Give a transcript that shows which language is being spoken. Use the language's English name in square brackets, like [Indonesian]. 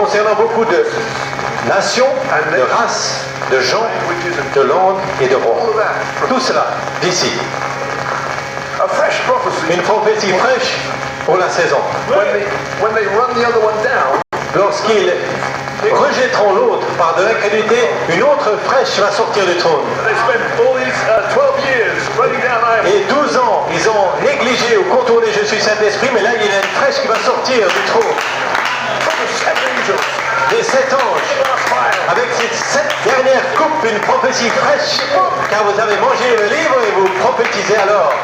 [French] Concernant beaucoup de nations, de races, de gens, de langues et de [English] All [French] rois. [English] of that. [French] Tout cela, d'ici. [English] A fresh prophecy. [French] Une prophétie fraîche pour la saison. [English] When they run the other one down, [French] Lorsqu'ils rejetteront l'autre par de l'incrédulité, une autre fraîche va sortir du trône. [English] they spent all these 12 years running down I am. [French] Et 12 ans, ils ont négligé ou contourné Je suis Saint-Esprit, mais là, il y a une fraîche qui va sortir du trône. [English] From the 7 angels. [French] Des 7 anges, avec ces 7 dernières coupes, une prophétie fraîche, car vous avez mangé le livre et vous prophétisez alors.